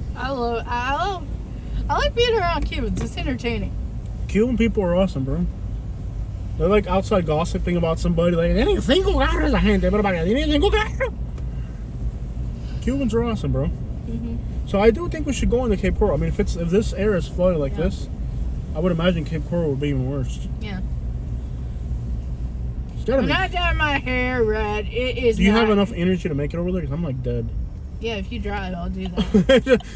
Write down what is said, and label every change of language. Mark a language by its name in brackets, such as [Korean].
[English] I like being around Cubans. It's entertaining. Cuban people are awesome, bro. They're like outside gossiping about somebody. [Spanish] Like, tienen 5 carros la gente, pero para qué tienen 5 carros. [English] Cubans are awesome, bro. Mm-hmm. So I do think we should go into Cape Coral. I mean, if this area is flooded like this, I would imagine Cape Coral would be even worse. Yeah. I'm not dyeing my hair red. It is. Do you have enough energy to make it over there? Because I'm like dead. Yeah, if you drive, I'll do that.